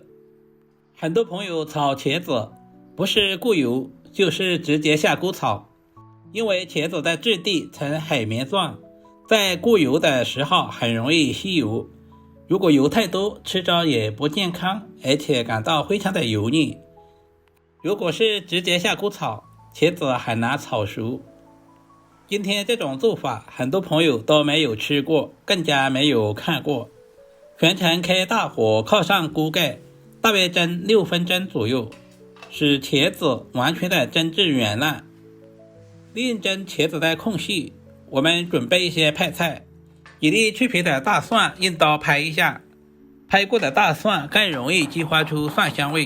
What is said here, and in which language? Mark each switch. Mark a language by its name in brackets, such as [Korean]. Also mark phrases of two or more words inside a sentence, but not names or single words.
[Chinese] 很多朋友炒茄子不是固油就是直接下鍋炒，因為茄子的質地呈海綿狀，在固油的時候很容易吸油，如果油太多吃着也不健康，而且感到非常的油膩。如果是直接下鍋炒，茄子很難炒熟。今天這種做法很多朋友都沒有吃過，更加沒有看過。全程開大火靠上鍋蓋，大約蒸6分鐘左右，使茄子完全的蒸至軟爛。利用蒸茄子的空隙，我們準備一些配菜。一粒去皮的大蒜用刀拍一下，拍過的大蒜更容易激發出蒜香味。